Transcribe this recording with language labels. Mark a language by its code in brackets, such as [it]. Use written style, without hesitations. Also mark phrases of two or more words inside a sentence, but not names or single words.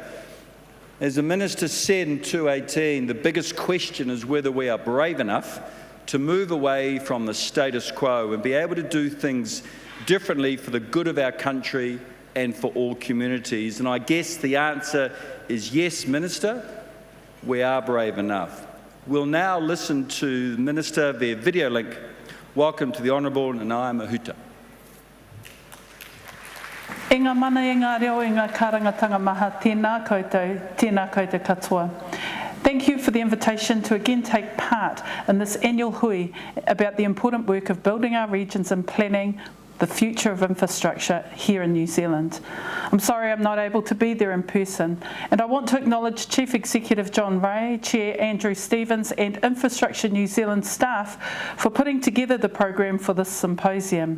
[en] As the Minister said in 2018, the biggest question is whether we are brave enough to move away from the status quo and be able to do things differently for the good of our country and for all communities. And I guess the answer is yes, Minister, we are brave enough. We'll now listen to the Minister via video link. Welcome to the Honourable Nanaia Mahuta. [mi] E ngā mana e ngā reo e ngā kārangatanga maha, tēnā koutou katoa. [en] Thank you for the invitation to again take part in this annual hui about the important work of building our regions and planning the future of infrastructure here in New Zealand. I'm sorry I'm not able to be there in person, and I want to acknowledge Chief Executive John Ray, Chair Andrew Stevens and Infrastructure New Zealand staff for putting together the program for this symposium.